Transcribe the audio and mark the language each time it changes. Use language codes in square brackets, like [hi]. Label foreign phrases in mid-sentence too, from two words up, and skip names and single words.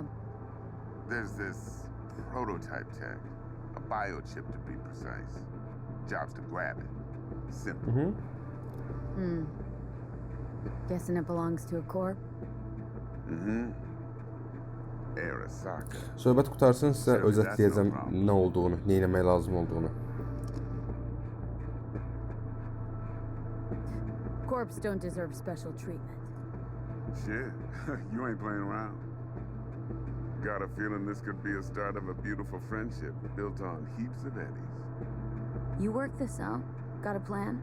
[en] There's this prototype tech, a biochip to be precise. Job's to grab it. Simple. Guessing it belongs to a corp? Arasaka. [az] Söhbət qutarsın, sizə özətləyəcəm nə olduğunu, nə etmək lazım olduğunu. [en] Corps don't deserve special treatment. Shit, you ain't playing around. Got a feeling this could be a start of a beautiful friendship built on heaps of eddies. You work this out? Got a plan?